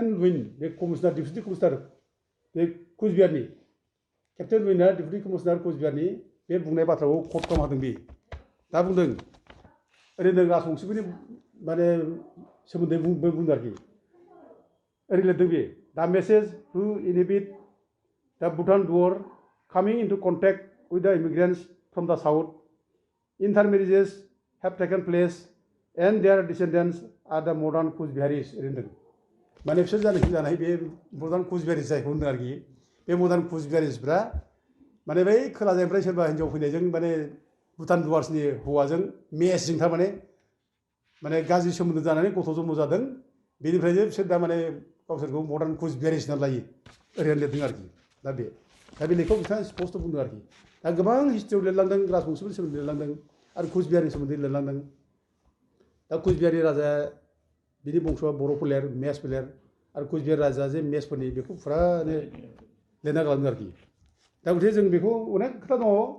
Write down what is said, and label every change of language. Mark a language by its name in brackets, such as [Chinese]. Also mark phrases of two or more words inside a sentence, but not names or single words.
[Bodo] लुइन बे कमिशनार डिप्युटि कमिशनार बे कुचबिहारनि केप्टेन लुइना डिप्युटि कमिशनार कुचबिहारनि बे बुंनाय बाथ्राखौ कट खालामना होदों बे दा बुंदों ओरैनो राजबंशीफोरनि माने सोमोन्दै बुंदों आरोखि ओरै लिरदों बे दा [English] message to inhibit the Bhutan Duar coming into contact with the immigrants from the south, intermarriages have taken place and their descendants are the modern Kuchbiharis. [Bodo] माने बिसोर जानाय बे मडार्न कुचबिहारिस जायखौ होनदों आरोखि बे मडार्न कुचबिहारिसफ्रा माने बै खोलानिफ्राय सोरबा हिन्जाव फैनायजों माने भुटान दुवार्सनि हौवाजों मेचजों थारमाने माने गाज्रि सोमोन्दो जानानै गथ' जन्म जादों बेनिफ्रायनो बिसोर दा माने गावसोरखौ मडार्न कुचबिहारिस होनना लायो ओरैनो लिरदों आरोखि दा बे लेखायाव बिथाङा स्पस्ट बुंदों आरोखि दा गोबां हिस्ट्रियाव लिरलांदों राजबंशीफोरनि सोमोन्दै लिरलांदों आरो कुचबिहारनि सोमोन्दै लिरलांदों दा कुचबिहारि राजाया बिनि बंस'आ बर' फोलेर मेच फोलेर आरो कुचबिहार राजा जे मेचफोरनि बेखौ फुरानो लिरना गालांदों आरोखि दा गथिखे जों बेखौ अनेक खोथा दङ